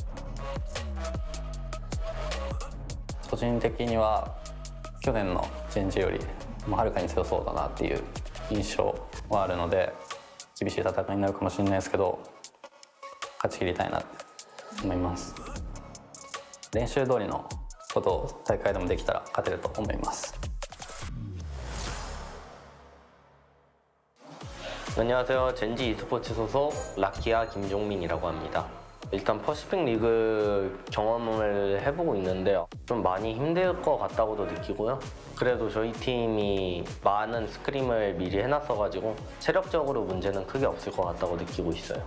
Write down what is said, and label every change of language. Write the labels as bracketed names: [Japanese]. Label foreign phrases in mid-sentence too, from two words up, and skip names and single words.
[Japanese] 個人的には去年のチェンジよりはるかに強そうだなっていう印象はあるので、厳しい戦いになるかもしれないですけど勝ち切りたいなって思います。練習通りのことを大会でもできたら勝てると思います。 [Korean] 안녕하세요. 젠지 e스포츠 소속 라키아 김종민이라고 합니다. 일단 퍼시픽 리그 경험을 해보고 있는데요. 좀 많이 힘들 것 같다고도 느끼고요. 그래도 저희 팀이 많은 스크림을 미리 해놨어가지고 체력적으로 문제는 크게 없을 것 같다고 느끼고 있어요.